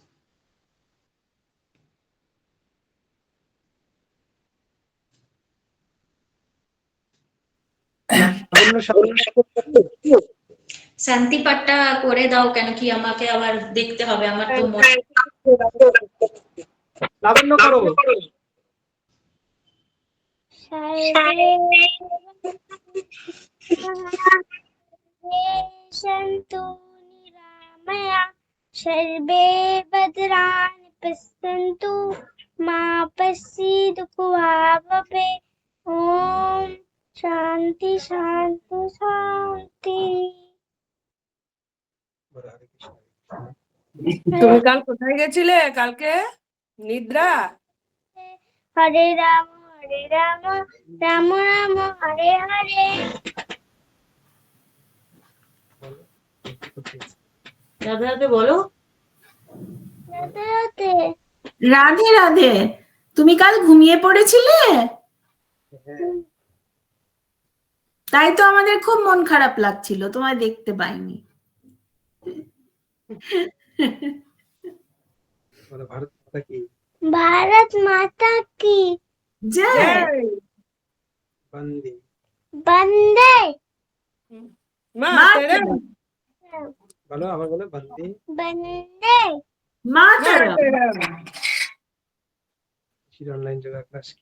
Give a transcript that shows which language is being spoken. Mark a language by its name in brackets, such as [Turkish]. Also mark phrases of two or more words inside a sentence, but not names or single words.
[Bangla] শান্তি পাঠটা করে দাও, কেন কি আমাকে আবার দেখতে হবে, আমার তো মনে লাবণ্য করো। [Sanskrit] सन्तु निरामया सर्वे भद्राणि पश्यन्तु मा कश्चित् दुःखभाग्भवे। ओम शांति शांति शांति। [Bangla] তুমি কাল কোথায় গেছিলে কালকে? নিদ্রা? [Sanskrit] हरे राम राम राम हरे हरे। [Bangla] রাধে রাধে বলো। राधे राधे। রাধে রাধে। তুমি কাল ঘুমিয়ে পড়েছিলে? তাই তো আমাদের খুব মন খারাপ লাগছিল, তোমায় দেখতে পাইনি। ভারত মাতা কি? [Hindi] भारत माता की [Bangla] জয়। বন্দে बंदे মাতরম। বলো, আবার বলো। বন্দে बंदे মাতরম। [English] online yoga class [Bangla] কি?